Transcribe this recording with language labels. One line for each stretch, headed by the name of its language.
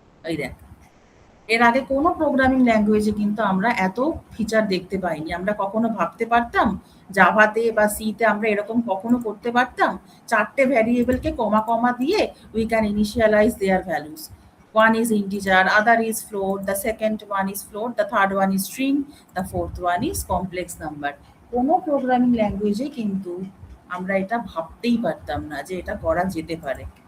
Bangla: এই দেখ, এর আগে কোনো প্রোগ্রামিং ল্যাঙ্গুয়েজে কিন্তু আমরা এত ফিচার দেখতে পাইনি। আমরা কখনো ভাবতে পারতাম জাভাতে বা সিতে আমরা এরকম কখনো করতে পারতাম? 4টে ভ্যারিয়েবলকে কমা কমা দিয়ে
English: We can initialize their values. One is integer, other is float, the second one is float, the third one is string, the fourth one is complex number.
Bangla: কোনো প্রোগ্রামিং ল্যাঙ্গুয়েজে কিন্তু আমরা এটা ভাবতেই পারতাম না যে এটা করা যেতে পারে।